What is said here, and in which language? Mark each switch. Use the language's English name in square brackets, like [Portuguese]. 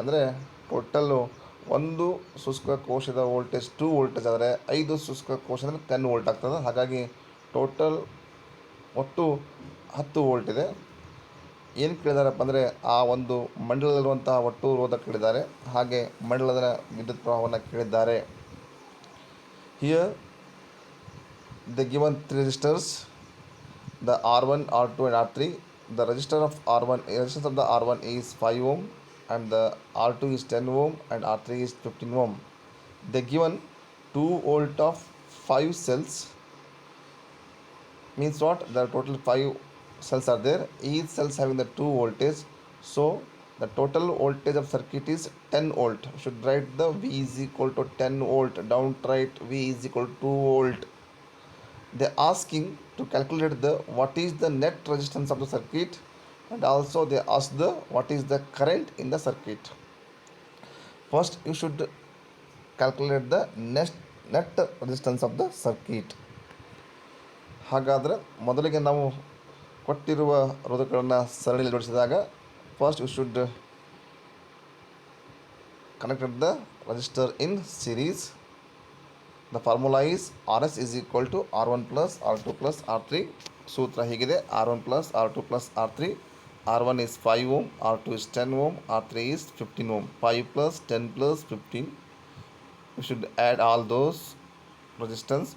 [Kannada] ಅಂದರೆ ಟೋಟಲ್ಲು ಒಂದು ಶುಷ್ಕ ಕೋಶದ ವೋಲ್ಟೇಜ್ 2 ವೋಲ್ಟೇಜ್ ಆದರೆ 5 ಶುಷ್ಕ ಕೋಶ ಅಂದರೆ 10 ವೋಲ್ಟ್ ಆಗ್ತದೆ. ಹಾಗಾಗಿ ಟೋಟಲ್ ಒಟ್ಟು 10 ವೋಲ್ಟ್ ಇದೆ. ಏನು ಕೇಳಿದಾರಪ್ಪ ಅಂದರೆ ಆ ಒಂದು ಮಂಡಲದಲ್ಲಿರುವಂತಹ ಒಟ್ಟು ರೋಧ ಕೇಳಿದ್ದಾರೆ, ಹಾಗೆ ಮಂಡಲದ ವಿದ್ಯುತ್ ಪ್ರವಾಹವನ್ನು ಕೇಳಿದ್ದಾರೆ. [English] Here the given 3 resistors, the R1, R2 and R3. The resistance of the R1 is 5 ohm and the R2 is 10 ohm and R3 is 15 ohm. They given 2 volt of 5 cells. Means what? The total 5 cells are there. Each cells having the 2 voltage. So the total voltage of circuit is 10 volt. Should write the V is equal to 10 volt. Down write V is equal to 2 volt. They asking to calculate the what is the net resistance of the circuit, and also they ask the what is the current in the circuit. First you should calculate the net resistance of the circuit. [Kannada] ಹಾಗಾದರೆ ಮೊದಲಿಗೆ ನಾವು ಕೊಟ್ಟಿರುವ ರೋಧಕಗಳನ್ನು ಸರಣಿಯಲ್ಲಿ ಜೋಡಿಸಿದಾಗ [English] First you should connected the resistor in series. The formula is Rs is equal to R1 plus R2 plus R3. [Kannada] ಸೂತ್ರ ಹೀಗಿದೆ: [English] R1 plus R2 plus R3. R1 is 5 ohm, R2 is 10 ohm, R3 is 15 ohm. 5 plus 10 plus 15. You should add all those resistance.